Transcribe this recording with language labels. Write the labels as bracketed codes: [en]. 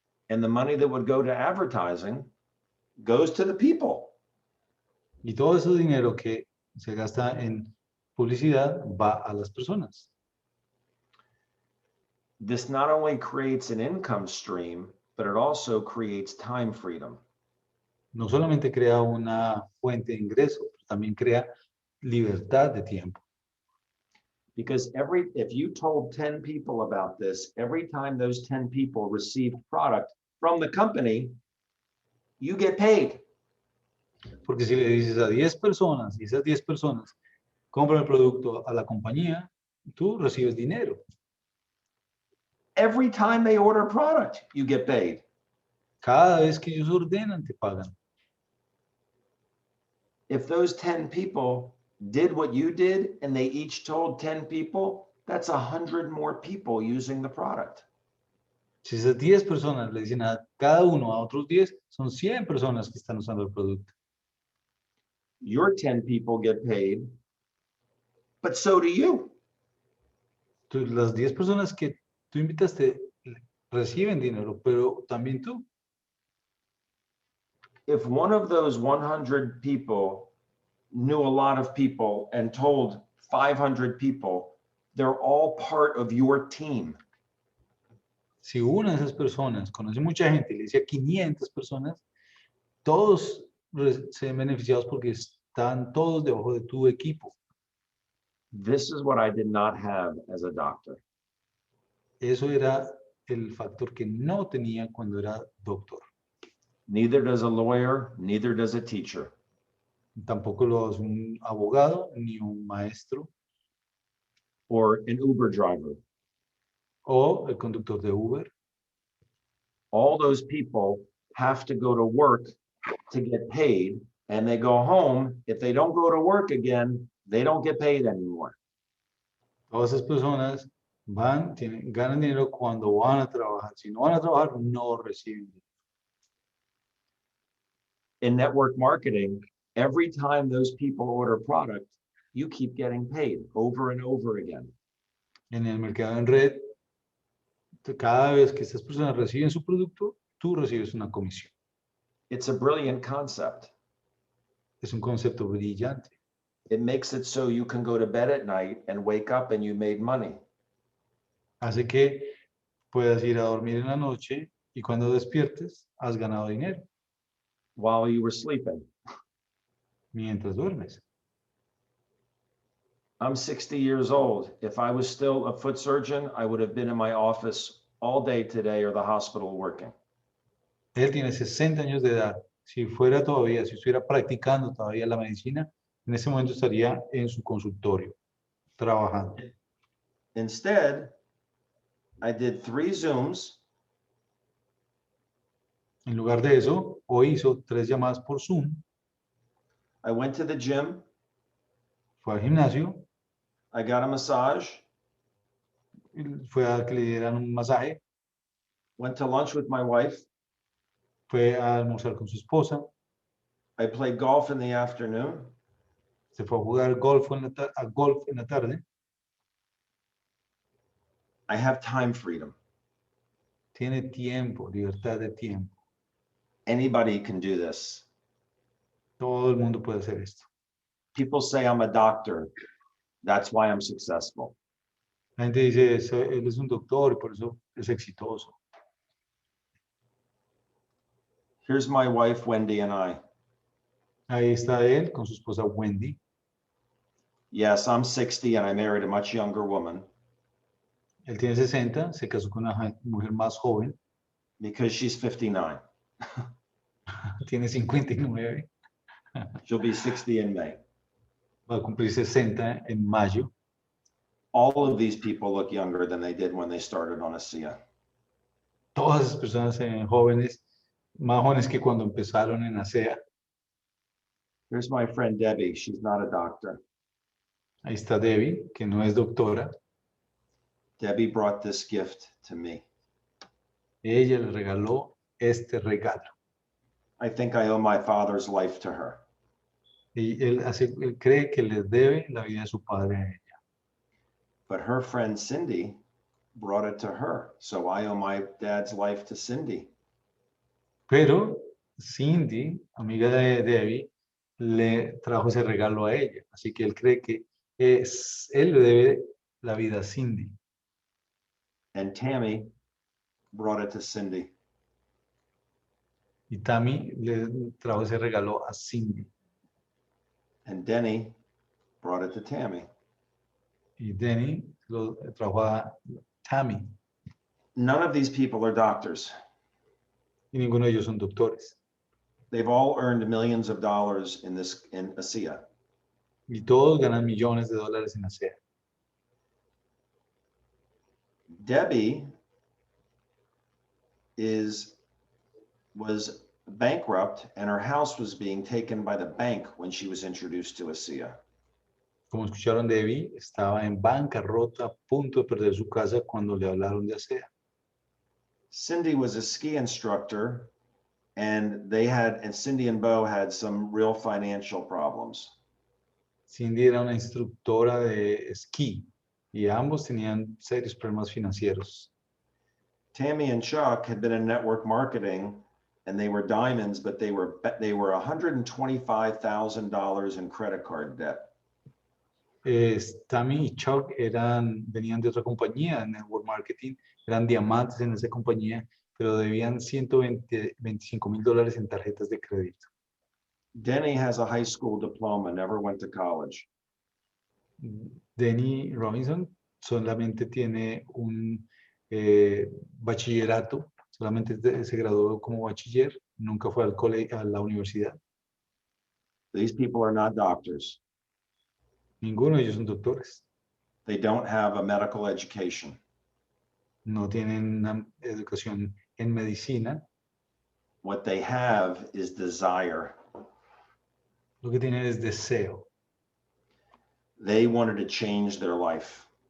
[en] And the money that would go to advertising goes to the people. [es] Y todo ese dinero que se gasta en publicidad va a las personas. [en] This not only creates an income stream, but it also creates time freedom. [es] No solamente crea una fuente de ingreso, pero también crea libertad de tiempo. [en] Because if you told 10 people about this, every time those 10 people receive product from the company, you get paid. [es] Porque si le dices a 10 personas y esas 10 personas compran el producto a la compañía, tú recibes dinero. [en] Every time they order product, you get paid. [es] Cada vez que ellos ordenan, te pagan. [en] if those 10 people did what you did and they each told 10 people, that's 100 more people using the product. [es] Si esas 10 personas le dicen a cada uno a otros 10, son 100 personas que están usando el producto. [en] Your 10 people get paid, but so do you. [es] Las 10 personas que tú invitaste reciben dinero, pero también tú. [en] If one of those 100 people knew a lot of people and told 500 people, they're all part of your team. [es] Si una de esas personas conoce mucha gente y le dice a 500 personas, todos se ven beneficiados porque están todos debajo de tu equipo. [en] This is what I did not have as a doctor. [es] Eso era el factor que no tenía cuando era doctor. [en] Neither does a lawyer, neither does a teacher. [es] Tampoco lo es un abogado ni un maestro [en] Or an Uber driver. [es] o el conductor de Uber. [en] All those people have to go to work to get paid, and they go home. If they don't go to work again, they don't get paid anymore. [es] Todas esas personas ganan dinero cuando van a trabajar. Si no van a trabajar, no reciben dinero. [en] In network marketing, every time those people order product, you keep getting paid over and over again. [es] En el mercado en red, cada vez que estas personas reciben su producto, tú recibes una comisión. [en] It's a brilliant concept. [es] Es un concepto brillante. [en] It makes it so you can go to bed at night and wake up and you made money. [es] Hace que puedas ir a dormir en la noche y cuando despiertes, has ganado dinero [en] While you were sleeping. [es] mientras duermes. [en] I'm 60 years old. If I was still a foot surgeon, I would have been in my office all day today or the hospital working. [es] Él tiene 60 años de edad. Si estuviera practicando todavía la medicina, en ese momento estaría en su consultorio, trabajando. [en] Instead, I did 3 Zooms. [es] En lugar de eso, hoy hizo 3 llamadas por Zoom, [en] I went to the gym. [es] fue al gimnasio, [en] I got a massage. [es] fue a que le dieran un masaje, [en] Went to lunch with my wife. [es] fue a almorzar con su esposa, [en] I played golf in the afternoon. [es] se fue a jugar golf en la tarde. [en] I have time freedom. [es] Tiene tiempo, libertad de tiempo. [en] Anybody can do this. [es] Todo el mundo puede hacer esto. [en] People say I'm a doctor. That's why I'm successful. [es] La gente dice, él es un doctor y por eso es exitoso. [en] Here's my wife, Wendy, and I. [es] Ahí está él con su esposa Wendy. [en] Yes, I'm 60 and I married a much younger woman [es] Él tiene 60, se casó con una mujer más joven, [en] because she's 59. [es] tiene 59, [en] She'll be 60 in May. [es] va a cumplir 60 en mayo. [en] All of these people look younger than they did when they started on Asea. [es] Todas esas personas se ven jóvenes, más jóvenes que cuando empezaron en Asea. [en] Here's my friend Debbie. She's not a doctor. [es] Ahí está Debbie, que no es doctora. [en] Debbie brought this gift to me. [es] Ella le regaló este regalo. [en] I think I owe my father's life to her. [es] Y él cree que le debe la vida de su padre a ella. [en] But her friend Cindy brought it to her. So I owe my dad's life to Cindy. [es] Pero Cindy, amiga de Debbie, le trajo ese regalo a ella. Así que él cree que él le debe la vida a Cindy. [en] And Tammy brought it to Cindy. [es] Y Tammy le trajo ese regalo a Cindy. [en] And Denny brought it to Tammy. [es] Y Denny lo trajo a Tammy. [en] None of these people are doctors. [es] Y ninguno de ellos son doctores. [en] They've all earned millions of dollars in Asea. [es] Y todos ganan millones de dólares en Asea. [en] Debbie was bankrupt and her house was being taken by the bank when she was introduced to Asea. [es] Como escucharon, Debbie estaba en bancarrota, a punto de perder su casa cuando le hablaron de Asea. [en] Cindy was a ski instructor and Cindy and Bo had some real financial problems. [es] Cindy era una instructora de esquí y ambos tenían serios problemas financieros. [en] Tammy and Chuck had been in network marketing and they were diamonds, but they were $125,000 in credit card debt. [es] Tammy y Chuck venían de otra compañía, network marketing, eran diamantes en esa compañía, pero debían $125,000 en tarjetas de crédito. [en] Denny has a high school diploma, never went to college. [es] Denny Robinson solamente tiene un bachillerato, solamente se graduó como bachiller, nunca fue al colegio, a la universidad. [en] These people are not doctors. [es] Ninguno de ellos son doctores. [en] They don't have a medical education. [es] No tienen una educación en medicina. [en] What they have is desire. [es] Lo que tienen es deseo. [en] They wanted to change their life.